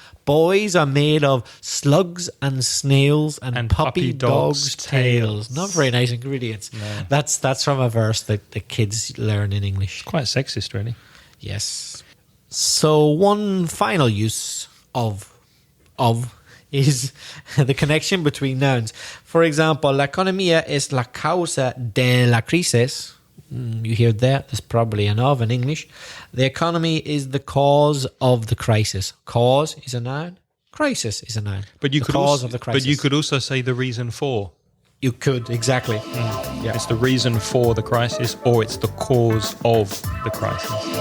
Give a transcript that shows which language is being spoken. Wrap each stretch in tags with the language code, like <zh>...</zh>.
<en>Boys are made of slugs and snails and puppy dogs' tails. Not very nice ingredients. No. That's from a verse that the kids learn in English. Quite sexist, really. Yes. So one final use of is the connection between nouns. For example,</en> <es>la economía es la causa de la crisis.</es> <en>You hear that? There's probably an of in English. The economy is the cause of the crisis. Cause is a noun. Crisis is a noun. But you the could cause also, of the crisis. But you could also say the reason for. You could, exactly. Yeah. It's the reason for the crisis, or it's the cause of the crisis.</en>